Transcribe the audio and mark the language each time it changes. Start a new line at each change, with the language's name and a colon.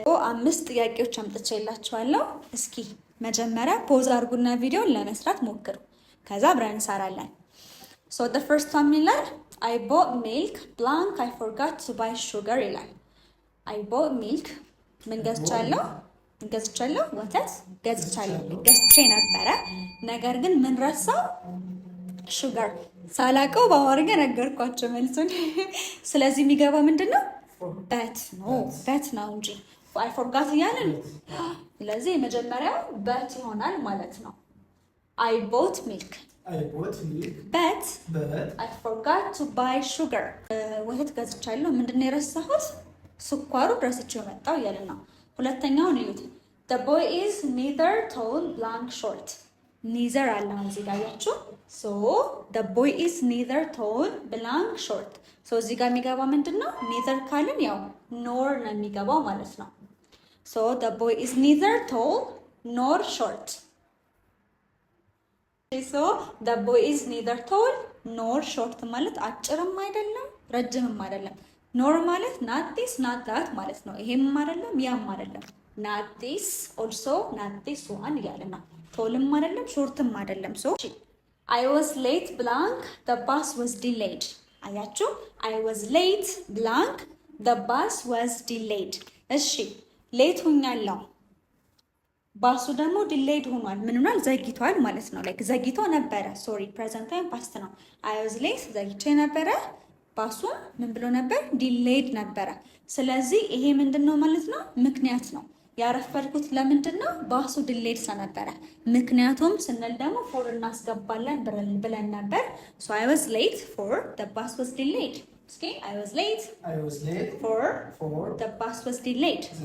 Amharic: አምስት ጥያቄዎች አምጥቼላችኋለሁ። እስኪ መጀመሪያ ፖዝ አድርጉና ቪዲዮን ለመስራት ሞክሩ። ከዛ አብረን እንሰራለን።
English: So the first one
Amharic: ይላል
English: I bought milk blank I forgot to buy sugar
Amharic: ይላል። I bought milk ምን ገዝቻለሁ? ወተት ገዝቼ ነበረ። ነገር ግን ምን ረሳው? ሹገር ሳላቀው በአማርኛ ነገርኳቸው መልሱን። ስለዚህ የሚገባው ምንድነው? በት ነው እንጂ
English: I forgot
Amharic: እያለን ስለዚህ የመጀመሪያው በት ይሆናል ማለት ነው።
English: I bought milk but I forgot to buy sugar.
Amharic: ወተት ገዝቻለሁ ምንድነው የረሳሁት? ስኳሩ ረስቼው መጣሁ እያለ ነው። ሁለተኛውን እዩት።
English: The boy is neither tall blank short. neither
Amharic: አለ እዚህ ጋር ያያችሁ።
English: So the boy is neither tall blank short. So
Amharic: እዚህ ጋር የሚገባው ምንድነው?
English: neither
Amharic: ካልን ያው
English: nor
Amharic: ነው የሚገባው ማለት ነው።
English: So the boy is neither tall nor short.
Amharic: So the boy is neither tall nor short ማለት አጭርም አይደለም ረጅምም አይደለም። ኖር ማለት
English: not this not that
Amharic: ማለት ነው። ይሄም አይደለም ያም አይደለም።
English: not this also not this one
Amharic: እያለ ነው። ቶልም አይደለም ሾርትም አይደለም።
English: So I was late blank the bus was delayed.
Amharic: አያችሁ
English: I was late blank the bus was delayed.
Amharic: እሺ ሌት ሆኛለሁ ባሱ ደግሞ ዲሌይድ ሆኗል። ምን ሆኗል? ዘግይቷል ማለት ነው። ላይክ ዘግይቶ ነበረ። ሶሪ ፕሬዘንት ታይም ፓስት ነው። I was late ዘግይቼ ነበረ። ባሱ ምን ብሎ ነበር? ዲሌይድ ነበረ። ስለዚህ ይሄ ምንድነው ማለት ነው? ምክንያት ነው። ያረፈድኩት ለምንድን ነው? ባሱ ዲሌይድ ስለነበረ። ምክንያቱም ስንል ደግሞ ፎር እናስገባለን ብለን ነበር።
English: So I was late for the bus was delayed. Okay, I was late for the bus was delayed.